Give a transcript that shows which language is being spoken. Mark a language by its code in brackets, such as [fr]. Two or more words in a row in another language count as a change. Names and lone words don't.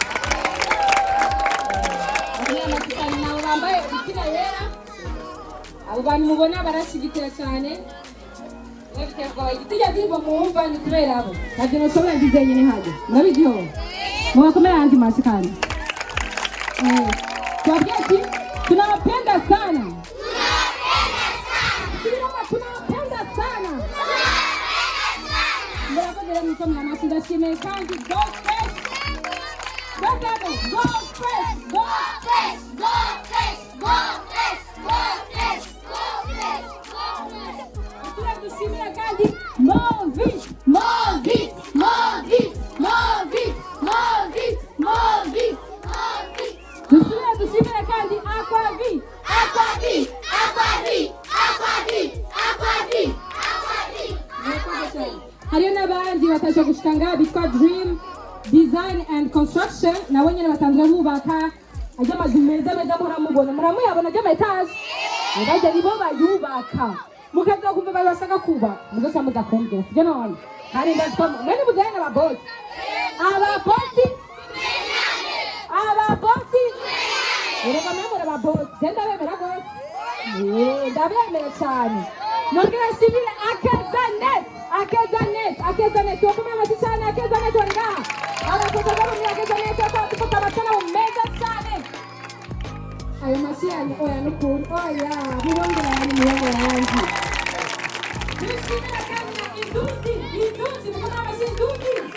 [rn] nabo bambaye imipira yera abo bantu mubona barashigikira cyane igitijya ndirimbo muwumva ni kubera abo ntabyo ntushobora ndize nyine hajya ndabigiho mubakomere ahandi mashyi kandi tuwabwiye ati [sw] tunawapenda sana tunawapenda sana [rn] murakoze rero mwikomere amashyi ndashimiye kandi [en] go fresh go fresh go fresh go fresh go fresh go fresh go fresh go fresh [rn] dushimira kandi [en] Movit [rn] dushimira kandi Aquavit hariyo n'abandi batasha gushika ngaha bitwa Dream Design and Construction nabo nyine batanzwe bubaka ajya amazu meza muramubona muramuyabona ajya amataje bajya nibo bayubaka mukaza kumva bari bashaka kuba muzoca mudakumbira sibyo none kandi ndaziko mwene muzanye ababosi urega mwemura ababosi genda bemera rwose ndabemera cyane nongera nshimire Akezanet tuwakomeye amashyi cyane Akezanet wari ngaha abakozi bari muri Akezanet dufata amasanamu meza cyane ayo mashyi yanyu oya n'ukuri oya mubongera yanyu dushimira kandi na Indundi mukomere amashyi Indundi